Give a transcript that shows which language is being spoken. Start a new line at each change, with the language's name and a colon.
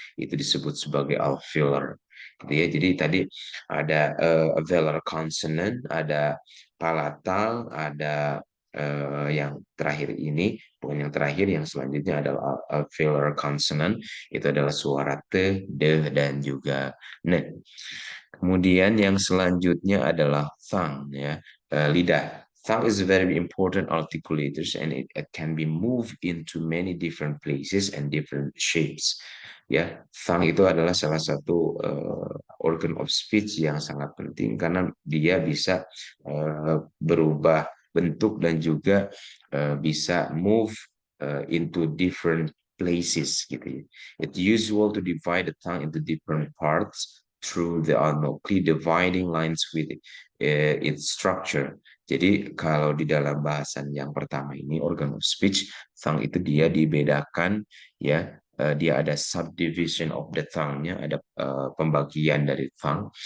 Indonesian: Itu disebut sebagai alveolar. Gitu ya. Jadi tadi ada velar consonant, ada palatal, ada yang terakhir ini, bukan yang terakhir, yang selanjutnya adalah alveolar consonant. Itu adalah suara te, de, dan juga ne. Kemudian yang selanjutnya adalah tongue ya, lidah.
English: Tongue is a very important articulators, and it can be moved into many different places and different shapes.
Indonesian: Ya, tongue itu adalah salah satu organ of speech yang sangat penting karena dia bisa berubah bentuk dan juga bisa
English: move into different places
Indonesian: gitu ya.
English: It's usual to divide the tongue into different parts through the clear dividing lines with its structure.
Indonesian: Jadi kalau di dalam bahasan yang pertama ini organ of speech, tongue itu dia dibedakan ya, dia ada
English: subdivision of the tongue-
Indonesian: nya, ada pembagian dari tongue.